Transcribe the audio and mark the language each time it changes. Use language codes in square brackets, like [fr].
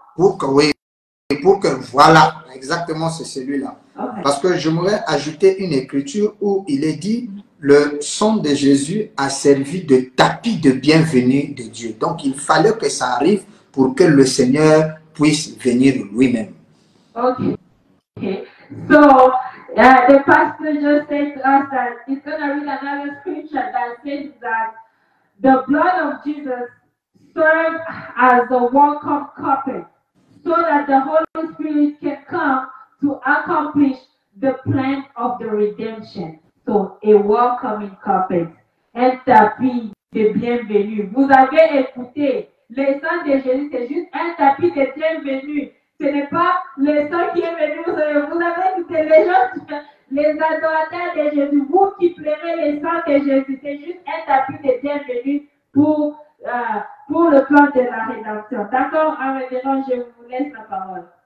[fr] Pour que, voilà, exactement, c'est celui-là. Okay. Parce que j'aimerais ajouter une écriture où il est dit, le sang de Jésus a servi de tapis de bienvenue de Dieu. Donc, il fallait que ça arrive pour que le Seigneur puisse venir lui-même. Ok. [en] So, the pastor just said to us that he's going to read another scripture that says that the blood of Jesus served as the welcome carpet so that the Holy Spirit can come to accomplish the plan of the redemption. So, a welcoming carpet, [fr] un tapis de bienvenue. Vous avez écouté, le sang de Jésus, c'est juste un tapis de bienvenue. Ce n'est pas le sang qui est venu, vous avez écouté les gens, les adorateurs de Jésus, vous qui pleurez le sang de Jésus, c'est juste un tapis de bienvenue pour le plan de la rédemption. D'accord, en révérend, je vous laisse la parole.